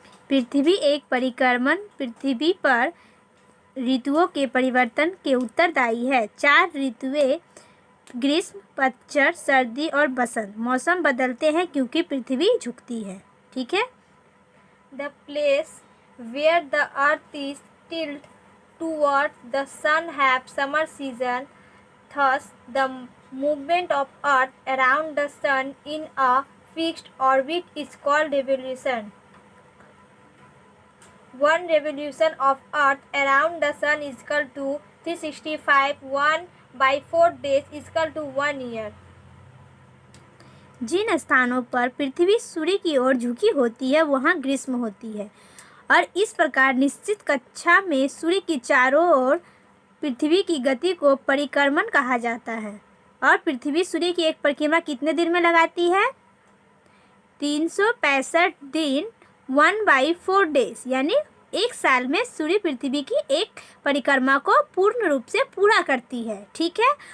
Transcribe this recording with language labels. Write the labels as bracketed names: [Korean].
[Hindi] पृथ्वी एक परिक्रमण पृथ्वी पर ऋतुओं के परिवर्तन के उत्तरदायी है। 4 ऋतुएं ग्रीष्म, पतझड़, सर्दी और बसंत मौसम बदलते हैं क्योंकि पृथ्वी झुकती है, ठीक है। [English] The place where the earth is tilted towards the sun have summer season. Thus, the movement of earth around the sun in a fixed orbit is called revolution. One revolution of earth around the sun is equal to 365. 1/4 days is equal to 1 year. [Hindi] जिन स्थानों पर पृथ्वी सूर्य की ओर झुकी होती है वहाँ ग्रीष्म होती है और इस प्रकार निश्चित कक्षा में सूर्य की चारों ओर पृथ्वी की गति को परिक्रमण कहा जाता है। और पृथ्वी सूर्य की एक परिक्रमा कितने दिन में लगाती है? 365 दिन 1/4 डेज, यानी एक साल में सूर्य पृथ्वी की एक परिक्रमा को पूर्ण रूप से पूरा करती है, ठीक है।